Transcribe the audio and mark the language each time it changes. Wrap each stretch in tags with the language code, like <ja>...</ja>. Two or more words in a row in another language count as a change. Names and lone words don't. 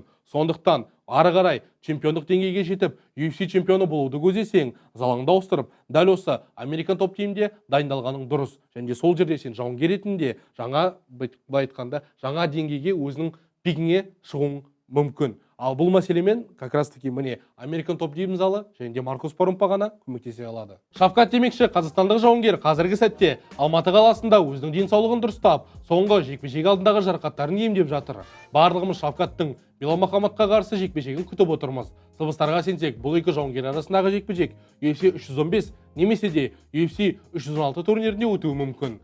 <kk>Сондықтан ары қарай чемпиондық деңгейге жетіп, UFC чемпионы болуды көздесең, залаңды ауыстырып, дәл осы Американ топ тимде дайындалғаның дұрыс. Және сол жерде сен жауынгер ретінде жаңа деңгейге өзінің пигіңе шығуың мүмкін. Ал бұл мәселемен</kk> <ru>как раз таки</ru> <kk>міне Американ топ залы және де Маркус Парумпа ғана көмектесе алады. Шавкат демекші қазақстандық жауынгер қазіргі сәтте Алматы қаласында өзінің денсаулығын дұрыстап, соңғы жекпе-жек алдындағы жарақаттарын емдеп жатыр. Барлығымыз Шавкаттың Белал Мухаммадқа қарсы жекпе-жегін күтіп отырмыз. Сыбыстарға сенсек, бұл екі жауынгер арасындағы жекпе-жек UFC 315 немесе де UFC 316 турнирінде өтуі мүмкін.</kk>